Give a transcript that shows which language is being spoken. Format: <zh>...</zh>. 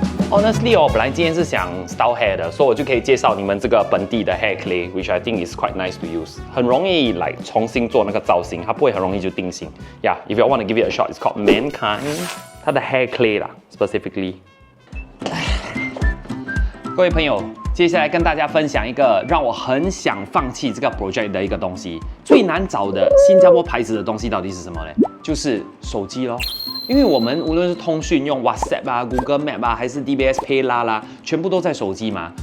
<zh>Honestly 哦，本来今天是想 style hair 的，所以我就可以介绍你们这个本地的 hair clay，</zh> <en>which I think is quite nice to use，</en> <zh>很容易来重新做那个造型，它不会很容易就定型。</zh> <en>Yeah, if you want to give it a shot, it's called Mankind，</en> <zh>它的</zh> <en>hair clay 啦 ，specifically。</en> <zh>各位朋友，接下来跟大家分享一个让我很想放弃这个 project 的一个东西。最难找的新加坡牌子的东西到底是什么呢？就是手机咯。因为我们无论是通讯用 WhatsApp 啊、Google Map 啊，还是 DBS Pay 啦，全部都在手机嘛。</zh>